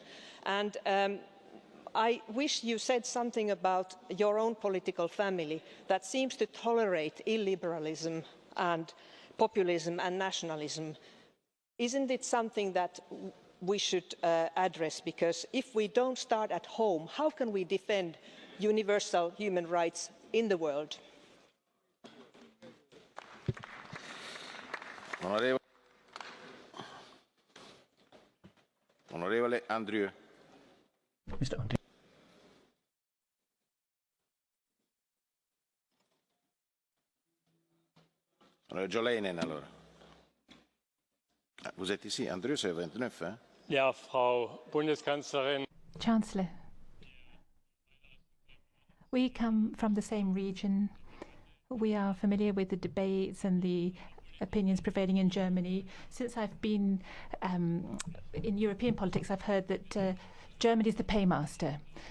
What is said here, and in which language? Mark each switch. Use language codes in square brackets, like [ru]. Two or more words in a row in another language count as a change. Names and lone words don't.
[en] And I wish you said something about your own political family that seems to tolerate illiberalism and populism and nationalism. Isn't it something that we should address? Because if we don't start at home, how can we defend universal human rights in the world? [it] Onorevole Andrew. [en] Mr. Andrew. [it] Jolainen, allora. [fr] Vous êtes ici, Andrew, c'est 29, hein? [de] Ja, Frau Bundeskanzlerin. [en] Chancellor, we come from the same region. We are familiar with the debates and the opinions prevailing in Germany. Since I've been in European politics, I've heard that Germany is the paymaster.